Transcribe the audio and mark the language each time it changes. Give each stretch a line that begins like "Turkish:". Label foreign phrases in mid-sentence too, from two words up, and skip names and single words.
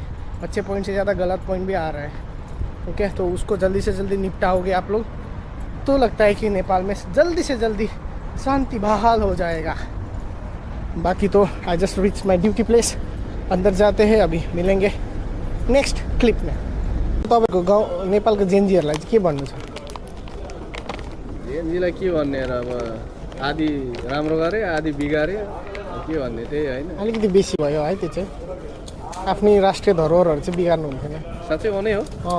Hindi: अच्छे पॉइंट से ज़्यादा गलत पॉइंट भी आ रहा है, ओके, तो उसको जल्दी से जल्दी निपटाओगे आप लोग, तो लगता है कि नेपाल में जल्दी से जल्दी शांति बहाल हो जाएगा। बाकी तो
English: I just reach my duty place,
Hindi: अंदर जाते हैं, अभी मिलेंगे
English: next clip
Hindi: में।
Nepali: तपाईँको गाउँ नेपालको जेनजीहरूलाई चाहिँ के भन्नु छ? जेनजीलाई के भन्ने र, अब आधी राम्रो गरे आधी बिगारे, के भन्ने त्यही होइन। अलिकति बेसी भयो है त्यो चाहिँ, आफ्नै राष्ट्रिय धरोहरहरू चाहिँ बिगार्नु हुन्थेन। साँच्चै हो नै हो।